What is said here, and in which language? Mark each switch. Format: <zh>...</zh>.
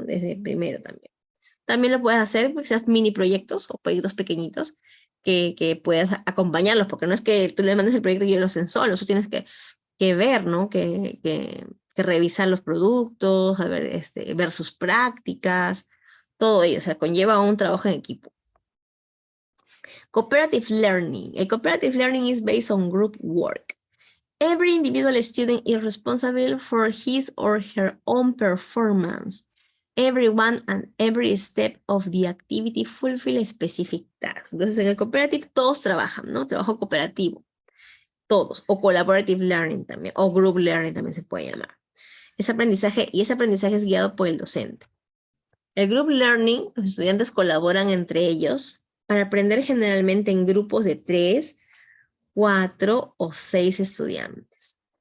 <es>Desde primero también. También lo puedes hacer, pues, seas mini proyectos o proyectos pequeñitos que puedas acompañarlos, porque no es que tú le mandes el proyecto y ellos lo hacen solos, tú tienes que ver, ¿no? Que revisar los productos, a ver, ver sus prácticas, todo ello, o sea, conlleva un trabajo en equipo.</es> <en>Cooperative learning. El cooperative learning is based on group work. Every individual student is responsible for his or her own performance. Everyone and every step of the activity fulfill a specific task.</en> <es>Entonces, en el cooperative todos trabajan, ¿no? Trabajo cooperativo. Todos. O collaborative learning también. O group learning también se puede llamar. Ese aprendizaje es guiado por el docente. El group learning, los estudiantes colaboran entre ellos para aprender generalmente en grupos de 3, 4 o 6 estudiantes.</es>